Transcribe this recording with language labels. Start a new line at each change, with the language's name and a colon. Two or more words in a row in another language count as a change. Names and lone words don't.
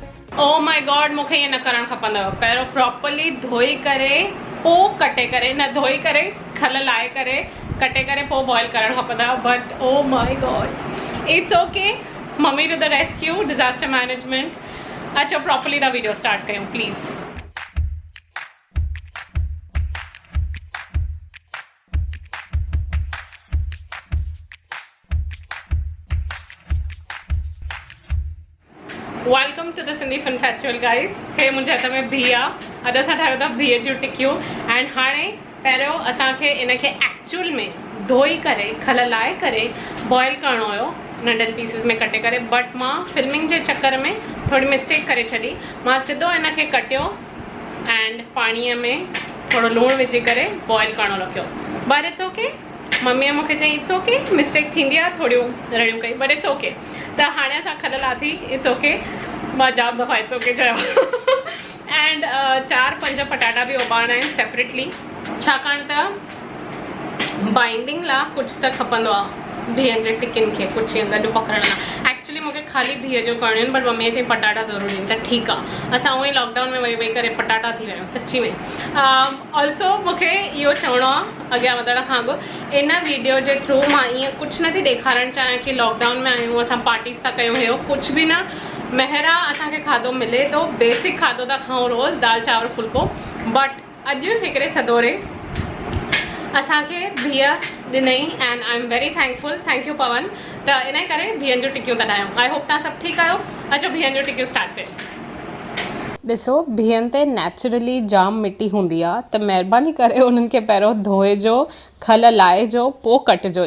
English: Oh my God,
Sindhi: मूंखे ये न करणु खपंदो। पहिरियों प्रॉपरली धोई करे पोइ कटे करे, न धोई करे खल लाहे करे कटे करे पोइ बॉइल करणु खपंदा।
English: But oh my God, it's okay. Mummy to the rescue, disaster management. अचो properly the video start कयूं please. Welcome to the Sindhi film festival guys.
Sindhi: हे मुंहिंजे हथ में बिह आहे। अॼु असां ठाहियो था बिह जूं टिकियूं। एंड हाणे पहिरियों असांखे इनखे एक्चुअल में धोई करे खल लाहे करे बॉइल करणो हुयो नंढनि पीसिस में कटे करे। बट मां फिल्मिंग जे चक्कर में थोड़ी मिस्टेक करे छॾी। मां सिधो इनखे कटियो एंड पाणीअ में थोड़ो लूणु विझी करे बॉइल करणो रखियो।
English: But it's okay.
Sindhi: मम्मीअ मूंखे चई
English: it's okay,
Sindhi: मिस्टेक थींदी आहे, थोड़ियूं रड़ियूं कई,
English: But it's okay.
Sindhi: त हाणे असां खल लाथी,
English: It's okay.
Sindhi: मां जाम दफ़ा
English: it's okay
Sindhi: चयो। एंड 4-5 पटाटा बि उबारणा आहिनि सेपरेटली, छाकाणि त बाइंडिंग लाइ कुझु त खपंदो आहे बिहनि जे टिकियुनि खे कुझु ईअं गॾु पकड़ण लाइ। एक्चुअली मूंखे ख़ाली बिह जो करणियूं आहिनि, बट मम्मीअ चई पटाटा ज़रूरी आहिनि, त ठीकु आहे। असां उअं ई लॉकडाउन में वेही वेही करे पटाटा थी विया आहियूं सची में। ऑल्सो मूंखे इहो चवणो आहे अॻियां वधण खां अॻु, इन वीडियो जे थ्रू मां ईअं कुझु नथी ॾेखारणु चाहियां कि लॉकडाउन में आहियूं असां पार्टीज़ था कयूं, इहो कुझु बि न। महिरा असांखे खाधो मिले थो, बेसिक खाधो था खाऊं रोज़, दाल चांवर फुल्को।
English: बट
Sindhi: अॼु हिकिड़े सदोरे असांखे बिह ॾिनई
English: and I am very thankful. Thank you Pavan.
Sindhi: त इन करे बिहनि जूं टिकियूं था ठाहियूं।
English: I hope
Sindhi: तव्हां सभु ठीकु आहियो। अचो बिहनि जूं टिकियूं स्टार्ट कयूं। ॾिसो, बिहनि ते नेचुरली जाम मिटी हूंदी आहे, त महिरबानी करे उन्हनि खे पहिरियों धोइजो, खल लाहिजो, पोइ कटिजो।